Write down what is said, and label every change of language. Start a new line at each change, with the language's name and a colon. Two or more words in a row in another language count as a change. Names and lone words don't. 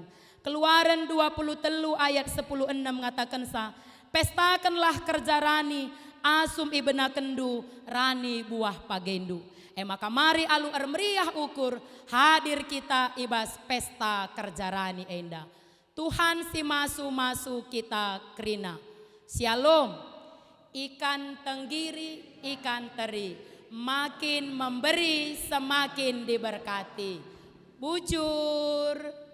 Indonesian: Keluaran 23 ayat 10:6 mengatakan sa,
Batak Karo: pestakanlah kerja rani, asum ibena kendu, rani buah pagendu. Maka mari alu meriah ukur, hadir kita ibas pesta kerja rani enda. Tuhan si masu-masu kita kerina. Shalom.
Indonesian: Ikan tenggiri, ikan teri, makin memberi semakin diberkati.
Batak Karo: Bujur.